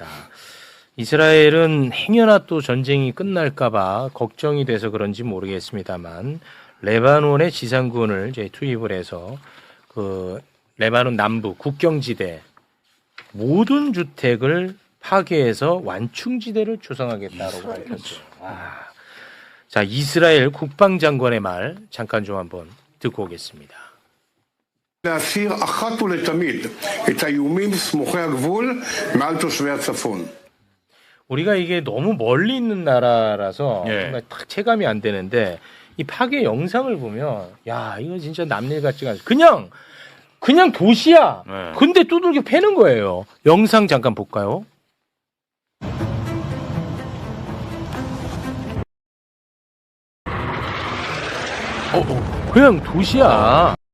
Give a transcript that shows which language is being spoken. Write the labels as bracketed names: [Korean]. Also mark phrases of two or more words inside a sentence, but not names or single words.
[Korean] 이스라엘은 행여나 또 전쟁이 끝날까봐 걱정이 돼서 그런지 모르겠습니다만 레바논의 지상군을 이제 투입을 해서 그 레바논 남부 국경지대 모든 주택을 파괴해서 완충지대를 조성하겠다고 밝혔죠. 자, 이스라엘 국방장관의 말 잠깐 좀 한번 듣고 오겠습니다. [Hebrew] להסיר אחת ולתמיד את האיומים סמוכי הגבול מעל תושבי הצפון. [Korean] 우리가 이게 너무 멀리 있는 나라라서 정말 딱 체감이 안 되는데 이 파괴 영상을 보면 야, 이거 진짜 남일 같지가 않아. 그냥 도시야. 근데 두들겨 패는 거예요. 영상 잠깐 볼까요? 그냥 도시야.